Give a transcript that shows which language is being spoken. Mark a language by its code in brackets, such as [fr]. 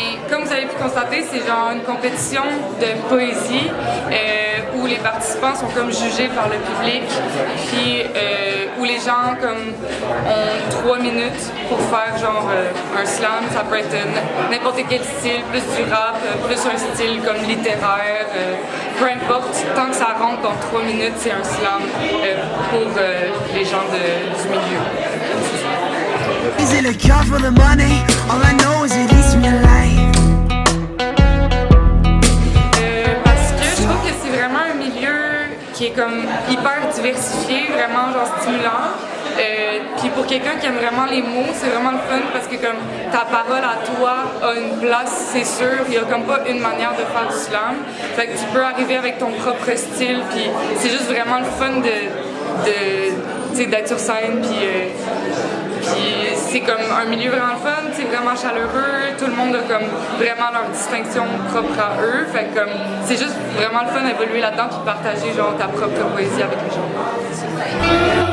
[fr] Comme vous avez pu constater, c'est genre une compétition de poésie où les participants sont comme jugés par le public, puis où les gens comme ont 3 minutes pour faire genre un slam. Ça peut être n'importe quel style, plus du rap, plus un style comme littéraire, peu importe, tant que ça rentre dans 3 minutes, c'est un slam pour les gens du milieu. [en] Is it a cure for the money? All I know is it eats me alive. [fr] Parce que je trouve que c'est vraiment un milieu qui est comme hyper diversifié, vraiment genre stimulant. Puis pour quelqu'un qui aime vraiment les mots, c'est vraiment le fun parce que comme ta parole à toi a une place, c'est sûr. Il y a comme pas une manière de faire du slam. Fait que tu peux arriver avec ton propre style, puis c'est juste vraiment le fun d'être sur scène, puis c'est comme un milieu vraiment le fun, c'est vraiment chaleureux, tout le monde a comme vraiment leur distinction propre à eux, fait que comme c'est juste vraiment le fun d'évoluer là-dedans puis partager genre ta propre poésie avec les gens.